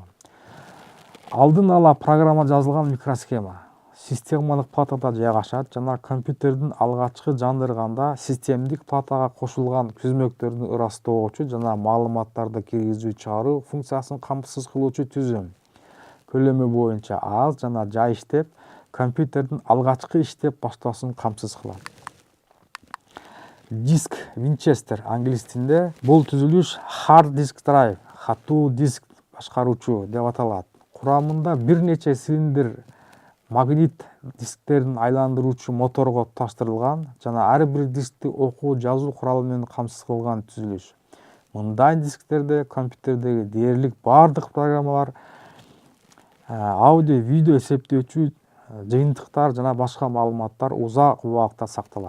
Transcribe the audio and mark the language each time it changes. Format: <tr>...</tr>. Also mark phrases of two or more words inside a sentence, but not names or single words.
<ky>Алдын ала программа жазылган микросхема системалык платада жайгашат жана компьютердин алгачкы жандырганда системдик платага кошулган түзмөктөрдүн ырастоочу жана маалыматтарды киргизүү чыгаруу функциясын камсыз кылуучу түзүм. Көлөмү боюнча аз жана жай иштеп, компьютердин алгачкы иштеп баштоосун камсыз кылат. Диск Винчестер англис тилинде бул түзүлүш</ky> <en>hard disk drive,</en> <ky>катуу диск башкаруучу деп аталат. Курамында бир нече цилиндр магнит дисктерин айландыруучу моторго туташтырылган жана ар бир дискти окуу жазуу куралы менен камсыз кылган түзүлүш. Мындай дисктерде компьютердеги дээрлик бардык программалар, аудио, видео эсептөөчү жыйынтыктар жана башка маалыматтар узак убакытта сакталат.</ky>